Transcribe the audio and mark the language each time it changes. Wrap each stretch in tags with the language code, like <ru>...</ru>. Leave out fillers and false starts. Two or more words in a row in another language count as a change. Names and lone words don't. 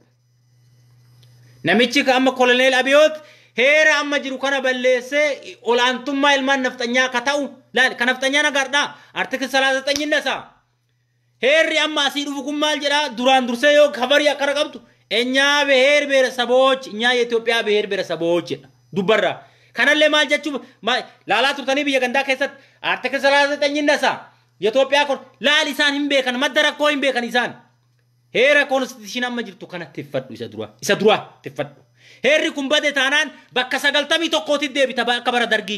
<om>Namichi ka amma koloneel Abiyoot heera amma jiru kana balleessee olaantummaa ilmaan nafxanyaa ka ta'u laal kan nafxanyaa nagaadhaa artikil 39 nasa heerri amma asii dhufu kun maal jedhaa duraan dursee yoo kabarii akkana qabdu enyaa</om> <am>ብሔር ብሔረሰቦች እኛ የኢትዮጵያ ብሔር ብሔረሰቦች</am> <om>dubbarra kanallee maal jechuuf laalaa turtanii biyya gandaa keessatti artikil 39 nasa Itoophiyaa kun laal isaan hin beekan madda rakkoo hin beekan isaan. Heera konstituushinii amma jirtu kana tiffadhu isa dura tiffadhu. Heerri kun bade taanaan bakka 91tti deebita akka bara dargii.</om>